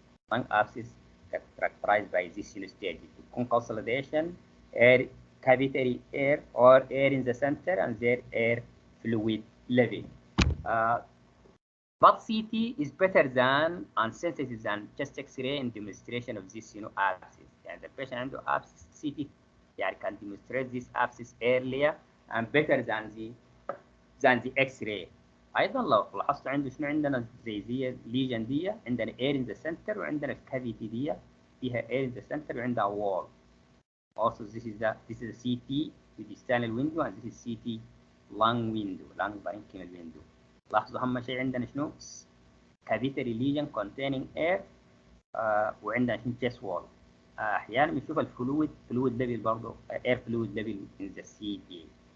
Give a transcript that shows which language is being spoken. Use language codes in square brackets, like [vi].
[en] Lung abscess characterized by this stage. Consolidation, air, cavitary air or air in the center and their air fluid level. But CT is better than and sensitive than chest X-ray in demonstration of this abscess. يعني the patient عنده abscess CT يعني can demonstrate this abscess earlier and better than the X-ray. [ar] ايضا لو لاحظتوا عنده شنو عندنا زي ليجن دي عندنا air in the center وعندنا الكافيتي دي فيها air in the center وعندها wall. [en] Also this is a CT with the distal window and this is CT lung window, lung parenchymal window. لاحظوا اهم شيء عندنا شنو cavitary lesion containing air وعندنا شنو chest wall. احيانا بنشوف الفلويد level برضه air fluid level in the CT.